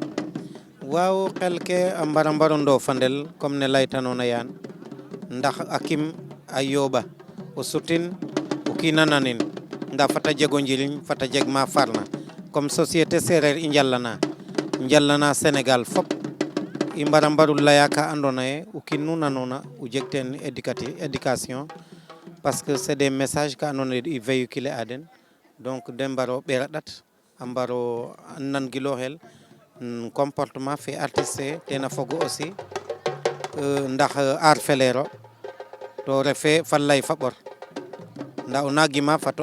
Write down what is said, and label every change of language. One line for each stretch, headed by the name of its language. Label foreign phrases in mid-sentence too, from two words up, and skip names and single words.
Serer: waaw xel ke a mbaro ndofandel comme ne laytanona yaan ndax a kim a yooɓa o sutin o kiina nanin nda fata jego njiriñ fata jeg ma farna
French: comme société
Serer: sereer i njalana Sénégal fop i mbaru laya ka andona ye o kiin nu nanona o jeg teen
French: éducation parce que c'est des messages
Serer: ka andona ye i véhiculer a den donc de mbaro ɓeer a ɗat a mbaro nangilooxel comportement fe artiste fe tena fogu aussi ndax art felero to refe fa lay fa ɓor nda ona gima fato